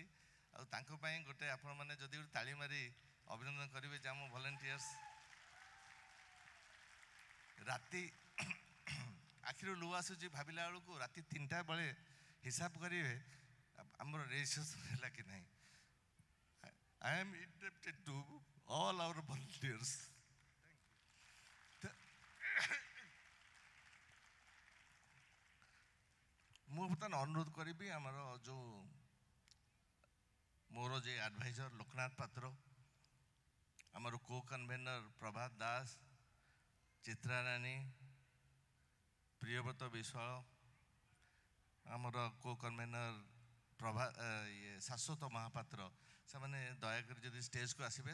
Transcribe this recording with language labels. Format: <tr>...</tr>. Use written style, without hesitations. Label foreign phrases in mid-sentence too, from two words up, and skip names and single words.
<or>ଆଉ ତାଙ୍କ ପାଇଁ ଗୋଟେ ଆପଣମାନେ ଯଦି ଗୋଟେ ତାଳି ମାରି ଅଭିନନ୍ଦନ କରିବେ ଯେ ଆମ ଭଲେଣ୍ଟିୟର୍ସ। ରାତି ଆଖିରୁ ଲୁହ ଆସୁଛି ଭାବିଲା ବେଳକୁ, ରାତି 3ଟା ବେଳେ ହିସାବ କରିବେ ଆମର ରେଜିଷ୍ଟ୍ରେସନ୍ ହେଲା କି ନାହିଁ।</or> <en>I am indebted to all our volunteers.</en> <or>ମୁଁ ବର୍ତ୍ତମାନ ଅନୁରୋଧ କରିବି ଆମର ମୋର ଯେ ଆଡ଼ଭାଇଜର ଲୋକନାଥ ପାତ୍ର, ଆମର</or> <en>co convener</en> <or>ପ୍ରଭାତ ଦାସ, ଚିତ୍ରାରାଣୀ, ପ୍ରିୟବ୍ରତ ବିଶ୍ୱାଳ, ଆମର</or> <en>co convener</en> <or>ଶାଶ୍ୱତ ମହାପାତ୍ର, ସେମାନେ ଦୟାକରି ଯଦି ଷ୍ଟେଜକୁ ଆସିବେ।</or>